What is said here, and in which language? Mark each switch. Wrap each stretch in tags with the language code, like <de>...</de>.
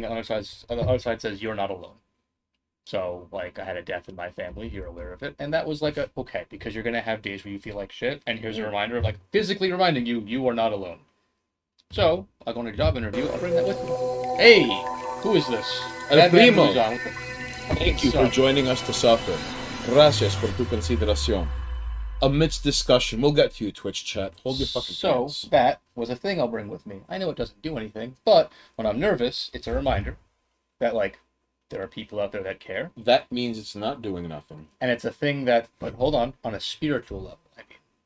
<en>The other side says you're not alone. So like I had a death in my family, you're aware of it, and that was like okay, because you're gonna have days where you feel like shit, and here's a reminder of like physically reminding you you are not alone. So I go on a job interview, I'll bring that with me. Hey, who is this?</en> <es>El primo.</es> <en>Bad Thank you for joining us to suffer.</en> <es>Gracias por tu consideración.</es> <en>Amidst discussion, we'll get to you, Twitch chat. Hold your fucking pants. So that was a thing I'll bring with me. I know it doesn't do anything, but when I'm nervous, it's a reminder that like there are people out there that care. That means it's not doing nothing. And it's a thing that, but hold on a spiritual level, I mean.</en>